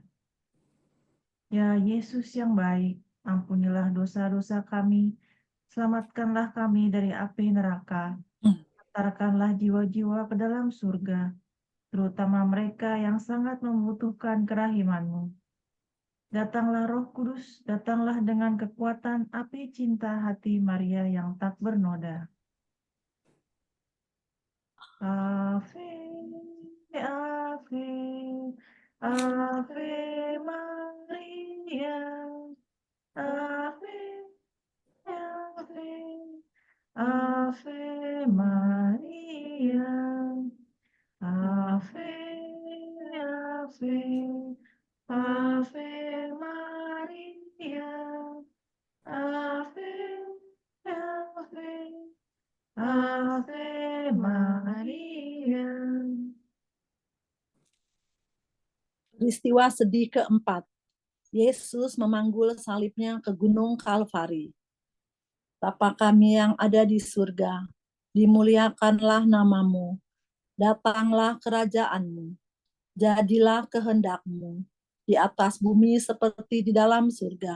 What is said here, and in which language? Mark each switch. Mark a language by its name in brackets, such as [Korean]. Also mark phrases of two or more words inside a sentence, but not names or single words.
[Indonesian] Ya Yesus yang baik, ampunilah dosa-dosa kami, selamatkanlah kami dari api neraka, antarkanlah jiwa-jiwa ke dalam surga, terutama mereka yang sangat membutuhkan kerahiman-Mu. Datanglah Roh Kudus, datanglah dengan kekuatan api cinta hati Maria yang tak bernoda. [Latin] Ave, Ave, Ave Maria, Ave, Ave, Ave Maria, Ave, Ave, Ave Maria, Ave, Ave, Ave Maria. [Indonesian] Peristiwa sedih keempat, Yesus memanggul salibnya ke Gunung Kalvari. Bapa kami yang ada di surga, dimuliakanlah namamu, datanglah kerajaanmu, jadilah kehendak-Mu di atas bumi seperti di dalam surga.